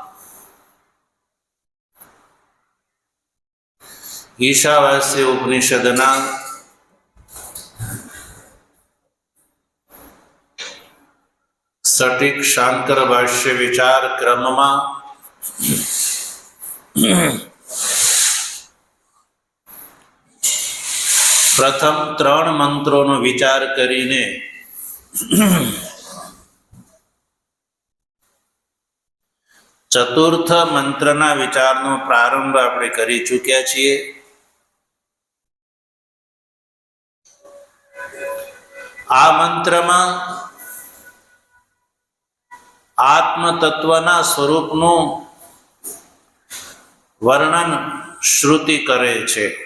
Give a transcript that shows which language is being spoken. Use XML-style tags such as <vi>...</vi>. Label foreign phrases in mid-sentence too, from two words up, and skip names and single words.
<gu>ઈશાવાસ્ય ઉપનિષદના સટીક શાંકર ભાષ્ય વિચાર ક્રમમાં प्रथम 3 મંત્રોનો વિચાર કરીને ચતુર્થ મંત્રના વિચારનો પ્રારંભ આપણે કરી ચૂક્યા છીએ। આ મંત્રમાં આત્મતત્વના સ્વરૂપનું વર્ણન શ્રુતિ કરે છે।</gu>